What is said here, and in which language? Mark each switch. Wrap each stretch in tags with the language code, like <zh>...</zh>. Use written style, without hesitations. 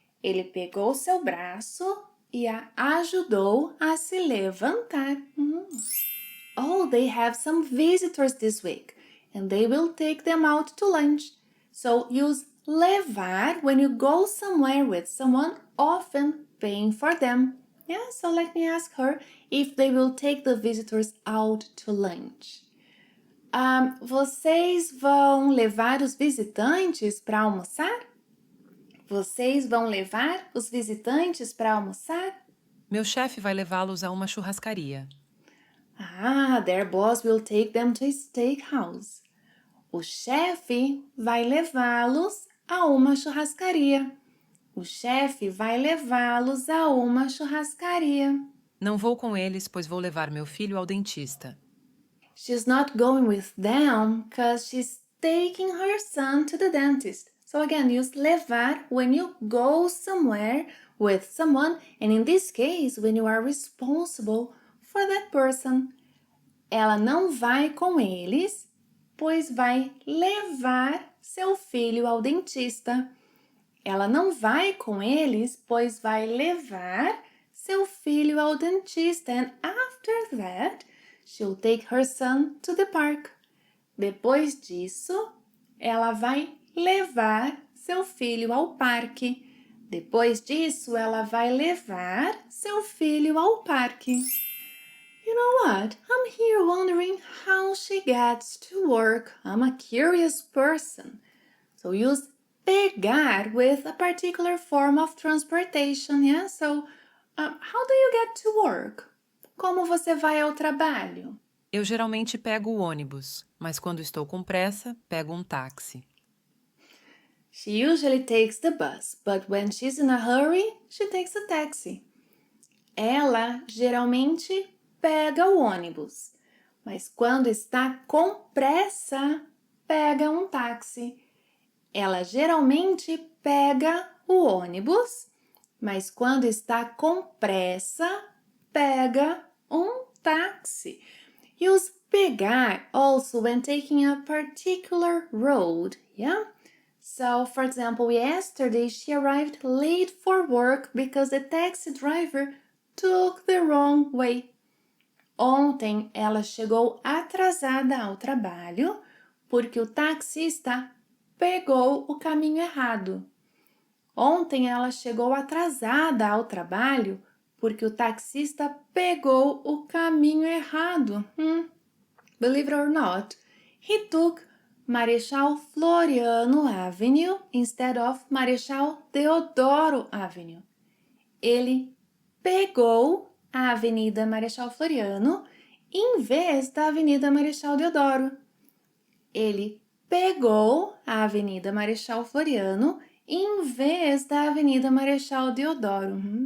<pt>Ele pegou seu braço e a ajudou a se levantar.</pt> <en>Oh, they have some visitors this week, and they will take them out to lunch. So use levar when you go somewhere with someone, often paying for them. Yeah, so let me ask her if they will take the visitors out to lunch.</en> <pt>Vocês vão levar os visitantes para almoçar? Vocês vão levar os visitantes para almoçar? Meu chefe vai levá-los a uma churrascaria.</pt> <en>Their boss will take them to a steakhouse.</en> <pt>O chefe vai levá-los a uma churrascaria. O chefe vai levá-los a uma churrascaria. Não vou com eles, pois vou levar meu filho ao dentista.</pt> <en>She's not going with them because she's taking her son to the dentist. So again, use levar when you go somewhere with someone, and in this case, when you are responsible for that person.</en> <pt>Ela não vai com eles, pois vai levar seu filho ao dentista. Ela não vai com eles, pois vai levar seu filho ao dentista.</pt> <en>And after that, she'll take her son to the park.</en> <pt>Depois disso, ela vai levar seu filho ao parque. Depois disso, ela vai levar seu filho ao parque.</pt> <en>You know what? I'm here wondering how she gets to work. I'm a curious person. So use pegar with a particular form of transportation, yeah? So, how do you get to work?</en> <pt>Como você vai ao trabalho? Eu geralmente pego o ônibus, mas quando estou com pressa, pego um táxi.</pt> <en>She usually takes the bus, but when she's in a hurry, she takes a taxi.</en> <pt>Ela geralmente pega o ônibus, mas quando está com pressa, pega um táxi. ela geralmente pega o ônibus, mas quando está com pressa, pega um táxi.</pt> <en>Use pegar also when taking a particular road, yeah? So, for example, yesterday she arrived late for work because the taxi driver took the wrong way.</en> <pt>Ontem ela chegou atrasada ao trabalho porque o taxista pegou o caminho errado. Ontem ela chegou atrasada ao trabalho porque o taxista pegou o caminho errado.</pt> <en>Believe it or not, he took Marechal Floriano Avenue instead of Marechal Deodoro Avenue.</en> <pt>Ele pegou a Avenida Marechal Floriano em vez da Avenida Marechal Deodoro. Ele pegou a Avenida Marechal Floriano em vez da Avenida Marechal Deodoro.</pt>